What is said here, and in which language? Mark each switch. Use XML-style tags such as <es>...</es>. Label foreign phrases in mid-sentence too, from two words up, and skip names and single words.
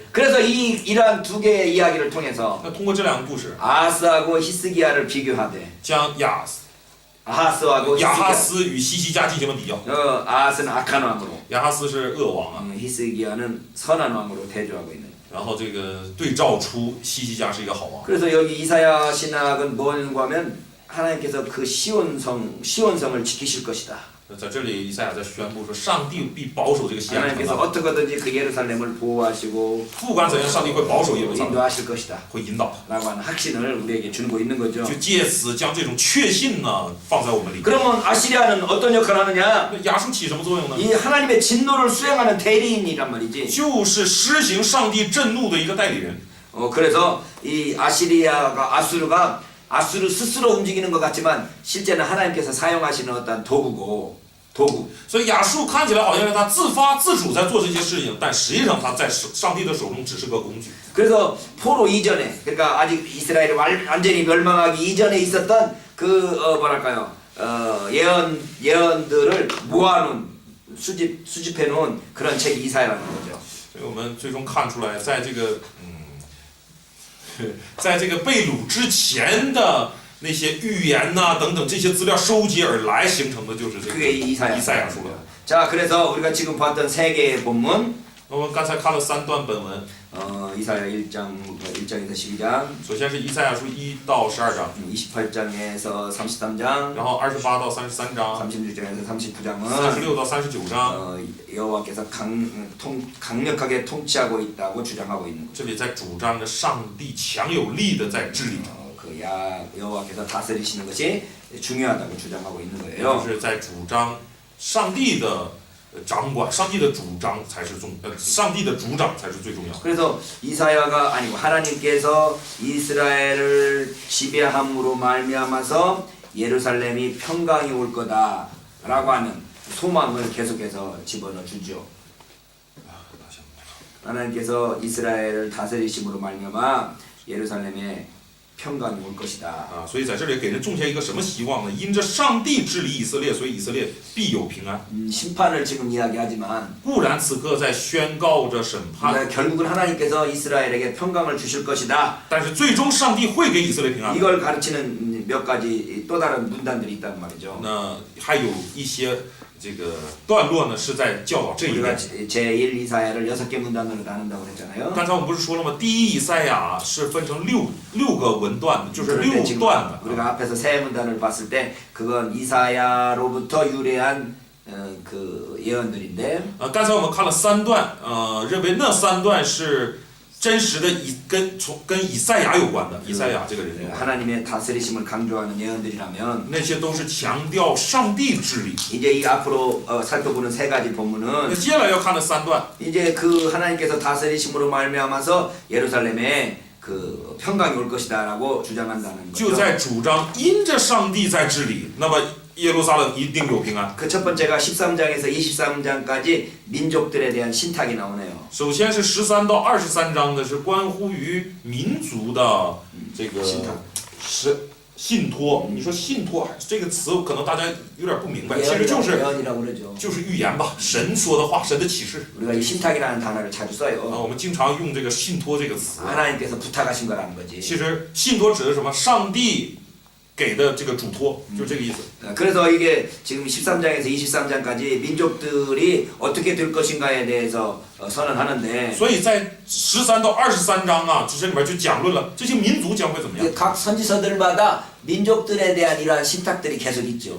<ko>그래서 이러한 두 개의 이야기를 통해서</ko> <zh>那通过这两个故事，</zh> <ko>아하스하고 히스기야를 비교하되</ko> <zh>将亚</zh> <ko>아하스하고</ko> <zh>哈</zh> <ko>히스기야</ko> <zh>斯与西西家进行了比较。</zh> <ko>아하스는 악한 왕으로</ko> <zh>亚哈斯是恶王啊，</zh> <ko>히스기야는 선한 왕으로 대조하고 있는</ko> <zh>然后这个对照出西西家是一个好王。</zh> <ko>그래서 여기 이사야 신학은 뭐냐고 하면 하나님께서 그 시온성을 지키실 것이다</ko> <zh>在这里，以赛亚在宣布说，上帝必保守这个西安城</zh> <ko>하나님께서 啊， 어떻게든지 그 예루살렘을 보호하시고</ko> <zh>不管怎样，上帝会保守耶路撒冷，</zh> <ko>인도하실 것이다</ko> <zh>会引导他，</zh> <ko>라고 하는 확신을 우리에게 주고 있는 거죠</ko> <zh>就借此将这种确信呢放在我们里面。</zh> <ko>그러면 아시리아는 어떤 역할을 하느냐</ko> <zh>那亚述起什么作用呢？</zh> <ko>이 하나님의 진노를 수행하는 대리인이란 말이지</ko> <zh>就是施行上帝震怒的一个代理人。</zh> <ko>그래서 이 아수르 스스로 움직이는 것 같지만 실제는 하나님께서 사용하시는 어떤 도구</ko> <zh>所以亚述看起来好像是他自发自主在做这些事情，但实际上他在上帝的手中只是个工具。</zh> <ko>그래서 포로 이전에 그러니까 아직 이스라엘이 완전히 멸망하기 이전에 있었던 그 뭐랄까요 예언들을 모아놓은 수집해놓은 그런 책이 이사야라는 거죠.</ko> <zh>所以我们最终看出来，在这个在这个被掳之前的那些预言呐、等等这些资料收集而来形成的就是这个</zh> <ko>그게</ko> <zh>以赛亚书了。</zh> <ko>자, 그래서 우리가 지금 봤던 세 개의 본문</ko> <zh>我们刚才看了3段本文，</zh> <ko>이사야 1장에서 12장</ko> <zh>首先是以赛亚书1到12章，</zh> <ko>28장에서 33장</ko> <zh>然后28到33章，</zh> <ko>36장에서 39장은</ko> <zh>36 到39章，</zh> <ko>여호와께서 강력하게 통치하고 있다고 주장하고 있는 거죠.</ko> <zh>这里在主张着上帝强有力的在治理，</zh> <ko>여호와께서 다스리시는 것이 중요하다고 주장하고 있는</ko> <zh>也</zh> <ko>거예요.</ko> <zh>就是在主张上帝的掌管，上帝的主张才是上帝的主掌才是最重要的。</zh> <ko>그래서 이사야가 아니고 하나님께서 이스라엘을 지배함으로 말미암아서 예루살렘이 평강이 올 거다라고 하는 소망을 계속해서 집어넣어 주죠. 하나님께서 이스라엘을 다스리심으로 말미암아 예루살렘에 평강이 올 것이다.</ko> <zh>啊，所以在这里给人种下一个什么希望呢？因着上帝治理以色列，所以以色列必有平安。</zh> <ko>심판을 지금 이야기하지만</ko> <zh>固然此刻在宣告着审判，</zh> <ko>결국은 하나님께서 이스라엘에게 평강을 주실 것이다.</ko> <zh>但是最终上帝会给以色列平安。</zh> <ko>이걸 가르치는 몇 가지 또 다른 문단들이 있단 말이죠.</ko> <zh>那还有一些这个段落呢，是在教导这一</zh> <ko>우리가</ko> <zh>点。</zh> <ko>제1 이사야를 6개 문단으로 나눈다고 그랬잖아요.</ko> <zh>刚才我们不是说了吗？第一以赛亚是分成六个文段，就是</zh> <ko>그런데</ko> <zh>6</zh> <ko>지금</ko> <zh>段的。</zh> <ko>우리가 앞에서 세 문단을 봤을 때 그건 이사야로부터 유래한 그 예언들인데</ko> <zh>刚才我们看了3段，认为那3段是真实的跟以赛亚有关的，以赛亚这个人有关。</zh> <ko>하나님의 다스리심을 강조하는 예언들이라면</ko> <zh>那些都是强调上帝治理。</zh> <ko>이제 이 앞으로 살펴보는 세 가지</ko> <zh>那</zh> <ko>본문은</ko> <zh>接下来要看的3段，</zh> <ko>이제 그 하나님께서 다스리심으로 말미암아서 예루살렘에 그 평강이 올 것이다라고 주장한다는</ko> <zh>就</zh> <ko>거죠.</ko> <zh>在主张因着上帝在治理，那么耶路撒冷一定有平安。</zh> <ko>그 첫 번째가 13장에서 23장까지 민족들에 대한 신탁이 나오네요.</ko> <zh>首先是13到23章的是关乎于民族的这个心态信托，你说信托这个词可能大家有点不明白，其实</zh> <ko>예언이라고 그러죠.</ko> <zh>就是预言吧，神说的话，神的启示。</zh> <ko>우리가 이 신탁이라는 단어를 자주 써요.</ko> <zh>我们经常用这个信托这个词。</zh> <ko>하나님께서 부탁하신 거라는 거지.</ko> <zh>其实信托指的是什么？上帝给的这个嘱托，就这个意思。</zh> <ko>그래서 이게 지금 13장에서 23장까지 민족들이 어떻게 될 것인가에 대해서 선언하는데</ko> <zh>所以在13到23章啊，这里面就讲论了这些民族将会怎么样。</zh> <ko>이게 각 선지서들마다 민족들에 대한 이러한 신탁들이 계속 있죠.</ko>